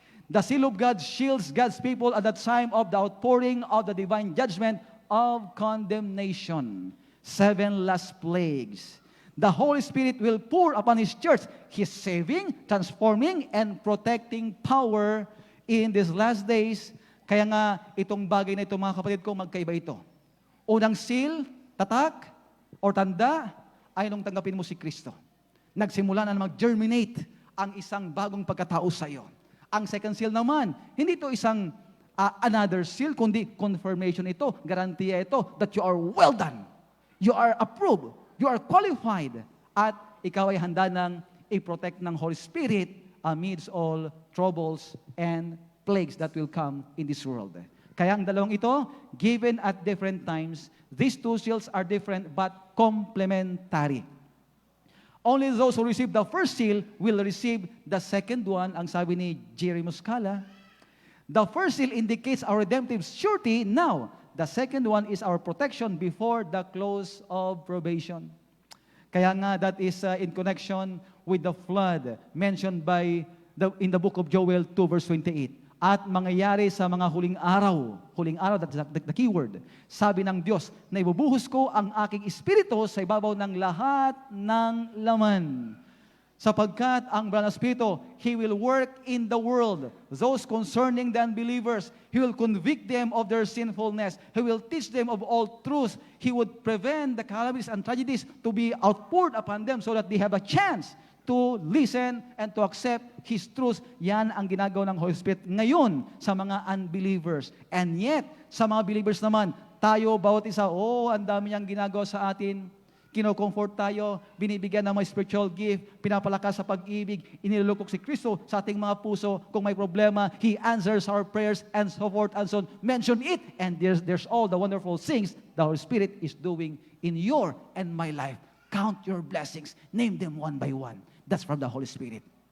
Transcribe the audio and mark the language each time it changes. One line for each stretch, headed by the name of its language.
English: The seal of God shields God's people at the time of the outpouring of the divine judgment of condemnation. 7 last plagues. The Holy Spirit will pour upon His church His saving, transforming, and protecting power in these last days.
Filipino: Kaya nga, itong bagay na ito, mga kapatid ko, magkaiba ito. Unang seal, tatak, or tanda, ay nung tanggapin mo si Kristo. Nagsimula na mag-germinate ang isang bagong pagkatao sa iyo.
English: Ang second seal naman,
Filipino: hindi ito isang
English: another seal, kundi confirmation ito,
Filipino: garantiya ito,
English: that you are well done. You are approved. You are qualified.
Filipino: At ikaw ay handa ng i-protect ng
English: Holy Spirit amidst all troubles and plagues that will come in this world.
Filipino: Kaya ang dalawang ito,
English: given at different times, these two seals are different but complementary. Only those who receive the first seal will receive the second one,
Filipino: ang sabi ni Jerry Muscala.
English: The first seal indicates our redemptive surety now. The second one is our protection before the close of probation.
Filipino: Kaya nga,
English: that is in connection with the flood mentioned in the book of Joel 2 verse 28.
Filipino: At mangyayari sa mga huling araw,
English: that's the key word,
Filipino: sabi ng Diyos, na ibubuhos ko ang aking espiritu sa ibabaw ng lahat ng laman. Sapagkat ang banal na espiritu,
English: He will work in the world, those concerning the unbelievers. He will convict them of their sinfulness. He will teach them of all truth. He would prevent the calamities and tragedies to be outpoured upon them so that they have a chance to listen and to accept His truth.
Filipino: Yan ang ginagawa ng Holy Spirit ngayon sa mga unbelievers.
English: And yet,
Filipino: sa mga believers naman, tayo, bawat isa, ang dami niyang ginagawa sa atin. Kino-comfort tayo, binibigyan ng mga spiritual gift, pinapalakas sa pag-ibig, inilulukok si Kristo sa ating mga puso. Kung may problema,
English: He answers our prayers and so forth and so on. Mention it, and there's all the wonderful things the Holy Spirit is doing in your and my life. Count your blessings. Name them one by one. That's from the Holy Spirit.